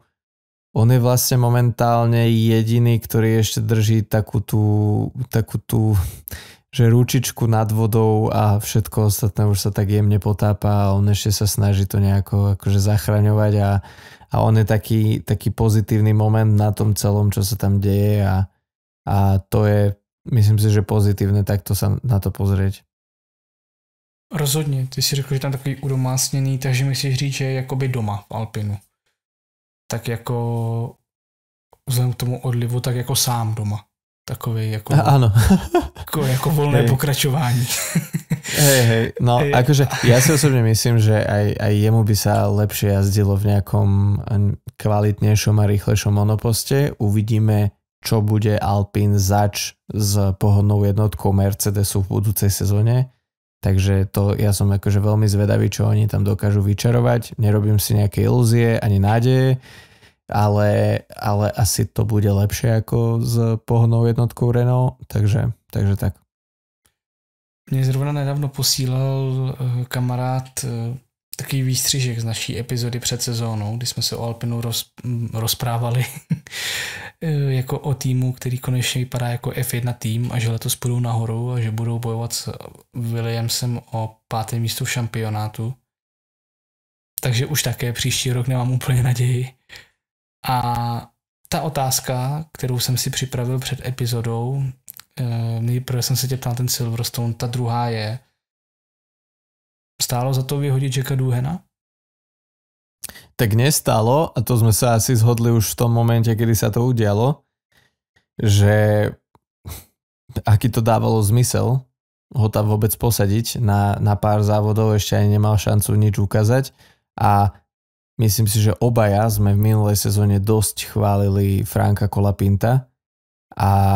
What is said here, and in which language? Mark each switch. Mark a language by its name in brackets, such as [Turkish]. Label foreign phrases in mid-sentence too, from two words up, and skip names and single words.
[Slovak] On je vlastne momentálne jediný, ktorý ešte drží takú tú že ručičku nad vodou a všetko ostatné už sa tak jemne potápa a on ešte sa snaží to nejako akože zachraňovať a on je taký pozitívny moment na tom celom, čo sa tam deje a to je, myslím si, že pozitívne takto sa na to pozrieť. [Czech] Rozhodně, ty si řekl, že tam takový udomácněný, takže mi chceš říct, že je jakoby doma v Alpinu. Tak jako vzhledem k tomu odlivu, tak jako sám doma. Takový jako, ano. jako volné pokračování. [Slovak] Hej, no akože ja si osobne myslím, že aj jemu by sa lepšie jazdilo v nejakom kvalitnejšom a rýchlejšom monoposte. Uvidíme, čo bude Alpine zač s pohodnou jednotkou Mercedesu v budúcej sezóne. Takže to ja som akože veľmi zvedavý, čo oni tam dokážu vyčarovať. Nerobím si nejaké ilúzie ani nádeje, ale asi to bude lepšie ako s pohodnou jednotkou Renault, takže tak. [Czech] Mě zrovna nedávno posílal kamarád takový výstřižek z naší epizody před sezónou, kdy jsme se o Alpinu rozprávali jako o týmu, který konečně vypadá jako F1 tým a že letos půjdou nahoru a že budou bojovat s Williamsem o 5. místo v šampionátu. Takže už také příští rok nemám úplně naději. A ta otázka, kterou jsem si připravil před epizodou, nejprve jsem se tě ptal ten Silverstone, ta druhá je, stálo za to vyhodit Jacka Doohana? [Slovak] Tak nestálo, a to sme sa asi zhodli už v tom momente, kedy sa to udialo, že aký to dávalo zmysel ho tam vôbec posadiť na pár závodov, ešte ani nemal šancu nič ukázať a myslím si, že obaja sme v minulej sezóne dosť chválili Franka Colapinta a